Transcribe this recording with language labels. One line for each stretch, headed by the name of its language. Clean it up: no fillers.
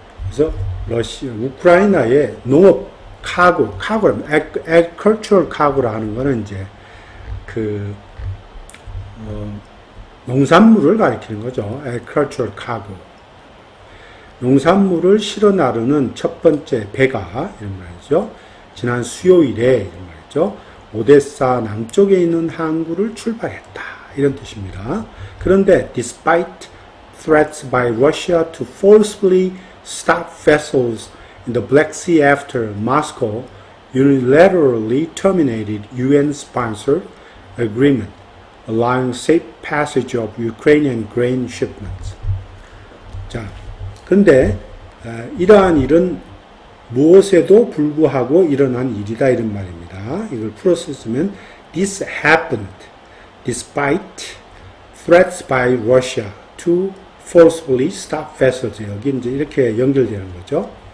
Korean: 그래서 우크라이나의 농업 카고라면
English: agricultural cargo
Korean: 라는 거는 이제 농산물을 가리키는 거죠.
English: agricultural cargo.
Korean: 농산물을 실어 나르는 첫 번째 배가 이런 말이죠. 지난 수요일에 이런 말이죠. 오데사 남쪽에 있는 항구를 출발했다. 이런 뜻입니다. 그런데
English: despite threats by Russia to forcibly stop vessels in the Black Sea after Moscow unilaterally terminated UN-sponsored agreement allowing safe passage of Ukrainian grain shipments.
Korean: 자, 근데 이러한 일은 무엇에도 불구하고 일어난 일이다 이런 말입니다. 이걸 풀어서 쓰면
English: this happened despite threats by Russia to forcibly stop vessels.
Korean: 여기 이제 이렇게 연결되는 거죠.